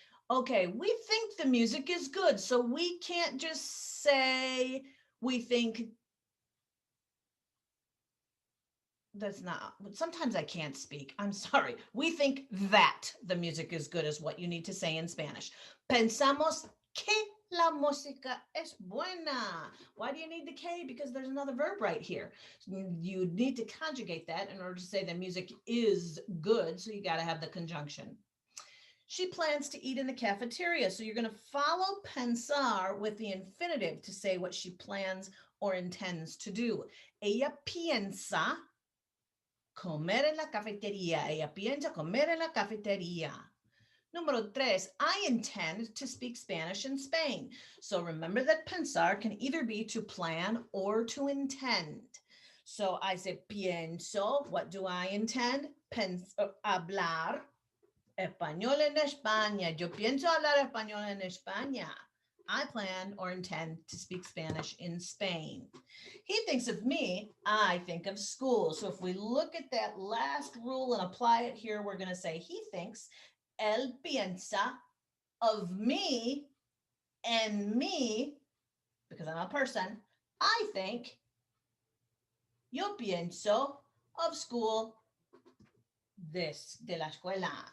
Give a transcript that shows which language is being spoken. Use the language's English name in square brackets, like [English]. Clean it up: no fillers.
[English] Okay, we think the music is good, so we can't just say we think. That's not, sometimes I can't speak. I'm sorry. We think that the music is good is what you need to say in Spanish. [Spanish] Pensamos que la música es buena. [English] Why do you need the que? Because there's another verb right here. You need to conjugate that in order to say the music is good, so you got to have the conjunction. She plans to eat in the cafeteria. So you're going to follow pensar with the infinitive to say what she plans or intends to do. [Spanish] Ella piensa comer en la cafetería. Ella piensa comer en la cafetería. Número 3, [English] I intend to speak Spanish in Spain. So remember that pensar can either be to plan or to intend. So I say pienso. What do I intend? [Spanish] Hablar español en España. Yo pienso hablar español en España. [English] I plan or intend to speak Spanish in Spain. He thinks of me, I think of school. So if we look at that last rule and apply it here, we're going to say he thinks, [Spanish] él piensa [English] of me, and me, because I'm a person, I think, [Spanish] yo pienso [English] of school, [Spanish] de la escuela.